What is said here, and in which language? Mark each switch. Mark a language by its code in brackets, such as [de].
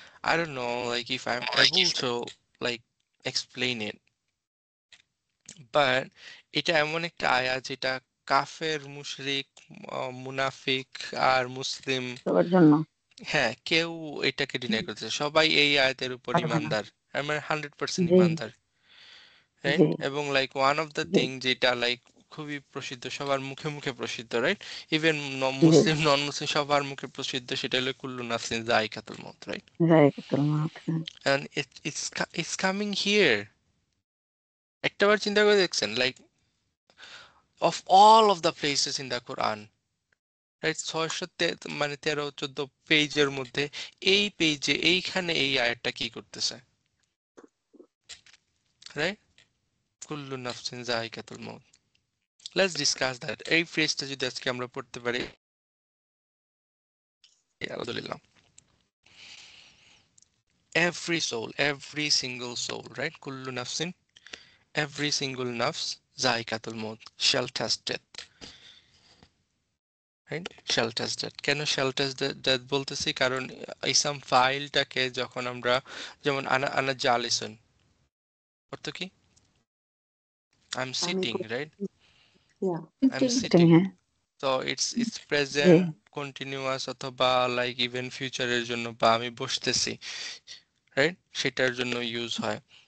[en] I don't know like if I'm able to like explain it, but [bn] এটা এমন একটা আয়া যেটা কাফের, মুশরিক, মুনাফিক আর মুসলিম, সবার জন্য হ্যাঁ, কেউ এটাকে ডিনাই করতেছে, সবাই এই আয়াতের উপর পারবে না ইমানদার, আমার 100% জি ইমানদার, রাইট? জি [en] এবং like one of the [bn] G thing যেটা লাইক খুবই প্রসিদ্ধ, সবার মুখে মুখে প্রসিদ্ধ, রাইট? [en] even [bn] জি মুসলিম নন মুসলিম সবার মুখে প্রসিদ্ধ, সেটা হলো [ar] কুল্লু নাফসিন যায়কাতুল মউত, [bn] right? [ar] যায়কাতুল মাউত [en] And it's coming here. [bn] একটাবার চিন্তা করে দেখছেন, [en] Like of all of the places in the Quran, right? [bn] 613-14 পেজের মধ্যে এই পেজে এইখানে এই আয়াতটা কি করতেছে, right? [ar] কুল্লু নাফসিন যায়কাতুল মউত। [en] Let's discuss that. [bn] এই ফ্রেজটা যদি আজকে আমরা পড়তে পারি, আলহামদুলিল্লাহ। [en] Every soul, every single soul, right? [ar] Kullu nafsin, [en] every single nafs, [ar] zaikatul maut, [en] shall test death, right? Shall test death. [bn] কেন [en] shall test death [bn] বলতেছি? কারণ ইসাম ফাইলটাকে যখন আমরা, যেমন [ar] আনা জালিসুন, [bn] অর্থ কি? [en] I'm [bn] আমি [en] sitting, right? yeah I'm sitting sitting. [bn] হ্যাঁ [en] So it's [bn] G present continuous অথবা লাইক ইভেন ফিউচারের জন্য, বা আমি বসতেছি, রাইট, সেটার জন্য ইউজ হয়।